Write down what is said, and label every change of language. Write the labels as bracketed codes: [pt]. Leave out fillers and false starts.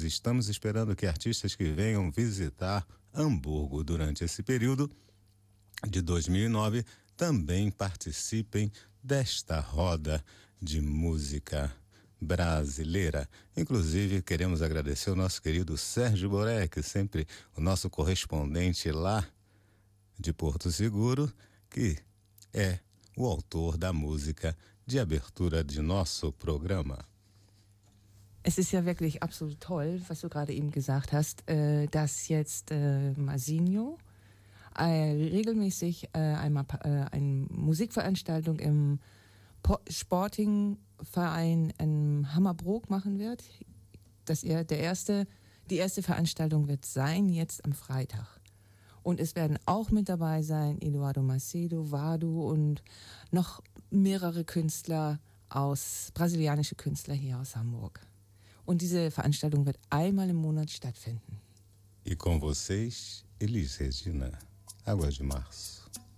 [pt] Estamos esperando que artistas que venham visitar Hamburgo durante esse período de 2009 também participem desta roda de música brasileira. Inclusive, queremos agradecer o nosso querido Sérgio Borek, sempre o nosso correspondente lá de Porto Seguro, que é o autor da música de abertura de nosso programa. [de] Es ist ja wirklich absolut toll, was du gerade eben gesagt hast, dass jetzt Mazinho regelmäßig einmal eine Musikveranstaltung im Sportingverein in Hammerbrook machen wird. Dass er die erste Veranstaltung wird sein, jetzt am Freitag. Und es werden auch mit dabei sein Eduardo Macedo, Vado und noch mehrere Künstler aus, brasilianische Künstler hier aus Hamburg. Und diese Veranstaltung wird einmal im Monat stattfinden. [pt] E com vocês, Elis Regina, Água de Março.